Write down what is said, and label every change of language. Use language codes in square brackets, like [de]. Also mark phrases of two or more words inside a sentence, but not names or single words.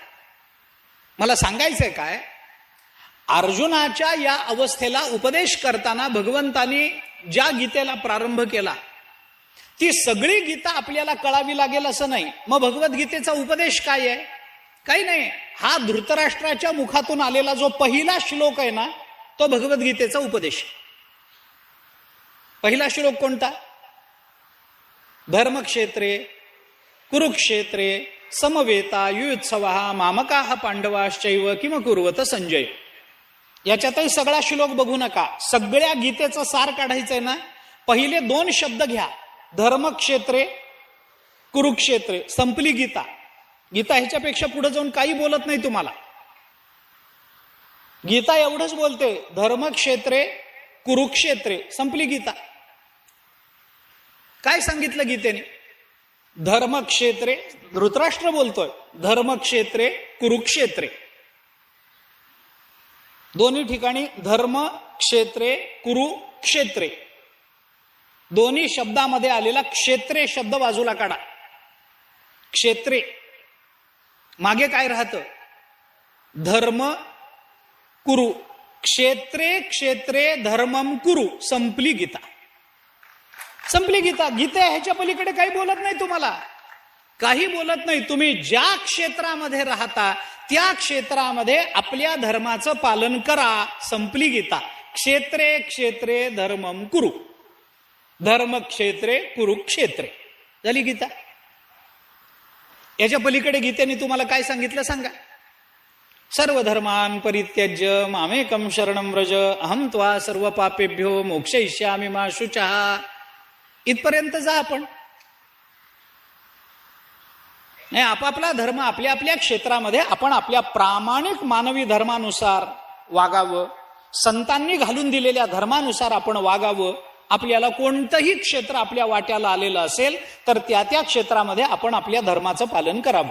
[mr] मला सांगायचंय काय, अर्जुनाच्या या अवस्थेला उपदेश करताना भगवंतानी ज्या गीतेला प्रारंभ केला, ती सगळी गीता आपल्याला कळावी लागेल असं नाही. मग भगवद्गीतेचा उपदेश काय आहे? काही नाही. हा धृतराष्ट्राच्या मुखातून आलेला जो पहिला श्लोक आहे ना, तो भगवद्गीतेचा उपदेश. पहिला श्लोक कोणता? [sa] धर्मक्षेत्रे कुरुक्षेत्रे समवेता युत्सवा मामकाः पांडवाश्चैव किम कुर्वत संजय. [mr] याच्यातही सगळा श्लोक बघू नका. सगळ्या गीतेचं सार काढायचंय ना, पहिले 2 शब्द घ्या. [sa] धर्मक्षेत्रे कुरुक्षेत्रे. [mr] संपली गीता. गीता ह्याच्यापेक्षा पुढे जाऊन काही बोलत नाही तुम्हाला. गीता एवढंच बोलते, [sa] धर्मक्षेत्रे कुरुक्षेत्रे. [mr] संपली गीता. काय सांगितलं गीतेने? धर्मक्षेत्रे, धृतराष्ट्र बोलतोय, [sa] धर्मक्षेत्रे कुरुक्षेत्रे. [mr] दोन्ही ठिकाणी [sa] धर्म क्षेत्रे कुरुक्षेत्रे. [mr] दोन्ही शब्दामध्ये आलेला क्षेत्रे शब्द बाजूला काढा. क्षेत्रे मागे काय राहतं? [sa] धर्म कुरु, क्षेत्रे क्षेत्रे धर्मम कुरु. [mr] संपली गीता, संपली गीता. गीता ह्याच्या पलीकडे काही बोलत नाही, तुम्हाला काही बोलत नाही. तुम्ही ज्या क्षेत्रामध्ये राहता त्या क्षेत्रामध्ये आपल्या धर्माचं पालन करा. संपली गीता. [sa] क्षेत्रे क्षेत्रे धर्मम कुरु, धर्म क्षेत्रे कुरुक्षेत्रे. [mr] झाली गीता. याच्या पलीकडे गीतेने तुम्हाला काय सांगितलं सांगा? [sa] सर्व धर्मान परित्यज्य मामेकम शरणम व्रज अहम त्वा सर्व पापेभ्यो मोक्षयिष्यामि मा शुचः. [mr] इथपर्यंत जा आपण. नाही, आपापला धर्म आपल्या आपल्या क्षेत्रामध्ये आपण आपल्या प्रामाणिक मानवी धर्मानुसार वागावं. संतांनी घालून दिलेल्या धर्मानुसार आपण वागावं. आपल्याला कोणतंही क्षेत्र आपल्या वाट्याला आलेलं असेल तर त्या त्या क्षेत्रामध्ये आपण आपल्या धर्माचं पालन करावं.